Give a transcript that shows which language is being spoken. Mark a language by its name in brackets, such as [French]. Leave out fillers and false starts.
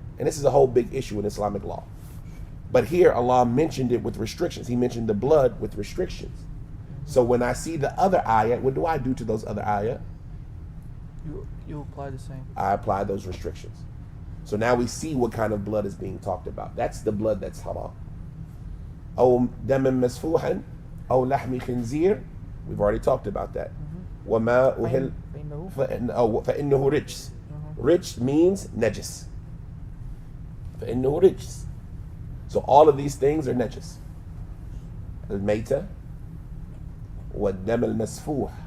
[English] And this is a whole big issue in Islamic law. But here Allah mentioned it with restrictions. He mentioned the blood with restrictions. So when I see the other ayat, what do I do to those other ayat? You apply the same. I apply those restrictions. So now we see what kind of blood is being talked about. That's the blood that's haram. [Arabic] أو دم مسفوحا أو لحم خنزير. [English] We've already talked about that. [Arabic] وما أهل فإنه رجس. [English] Rich means najis. [Arabic] فإنه رجس. [English] So all of these things are najis. [Arabic] الميتة والدم المسفوح.